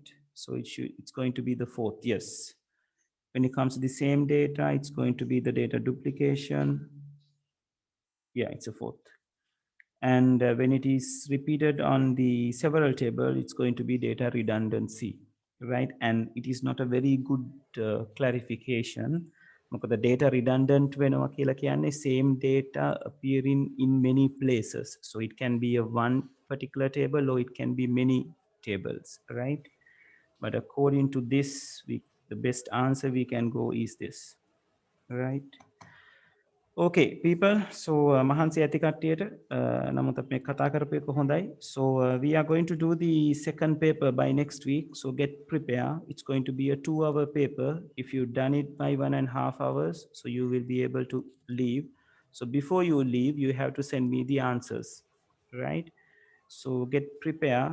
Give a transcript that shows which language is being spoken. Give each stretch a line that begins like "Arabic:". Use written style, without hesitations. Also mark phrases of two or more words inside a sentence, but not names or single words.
English: So it's going to be the fourth, yes. When it comes to the same data, it's going to be the data duplication. Yeah, it's a fourth. And when it is repeated on the several table, it's going to be data redundancy, right? And it is not a very good clarification. The data redundant
Sinhala: වෙනවා කියලා කියන්නේ
English: same data appearing in many places. So it can be a one particular table or it can be many tables, right? But according to this, the best answer we can go is this, right? Okay, people.
Sinhala: So මහන්සි ඇති කට්ටියට නමුත් අපි කතා කරපු එක හොඳයි.
English: So we are going to do the second paper by next week. So get prepared. It's going to be a 2-hour paper. If you've done it by 1.5 hours, so you will be able to leave. So before you leave, you have to send me the answers, right? So get prepared.